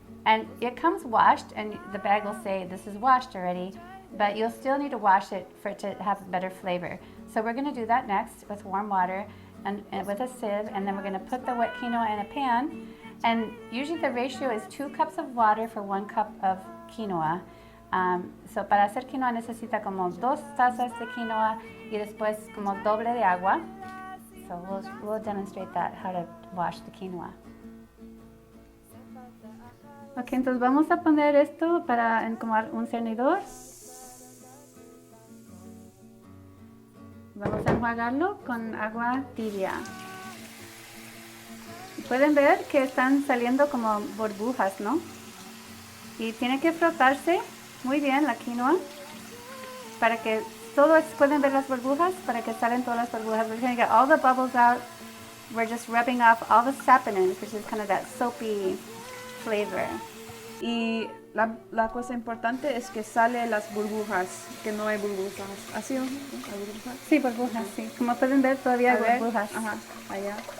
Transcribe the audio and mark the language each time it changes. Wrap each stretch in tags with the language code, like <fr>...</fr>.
<en>And it comes washed, and the bag will say, this is washed already, but you'll still need to wash it for it to have better flavor. So we're going to do that next with warm water and with a sieve, and then we're going to put the wet quinoa in a pan. And usually the ratio is 2 cups of water for 1 cup of quinoa.</en> <es>So para hacer quinoa necesita como 2 tazas de quinoa y después como doble de agua.</es> <en>So we'll demonstrate that, how to wash the quinoa.</en> <es>Ok, entonces vamos a poner esto en como un cernidor. Vamos a enjuagarlo con agua tibia. Pueden ver que están saliendo como burbujas, ¿no? Y tiene que frotarse muy bien la quinoa para que pueden ver las burbujas, para que salen todas las burbujas.</es> <en>We're going to get all the bubbles out. We're just rubbing off all the saponins, which is kind of that soapy flavor.</en> <es>Y la cosa importante es que salen las burbujas, que no hay burbujas. ¿Así o no? ¿Hay burbujas? Sí, burbujas, sí. Como pueden ver, todavía hay burbujas. Ajá, allá.</es>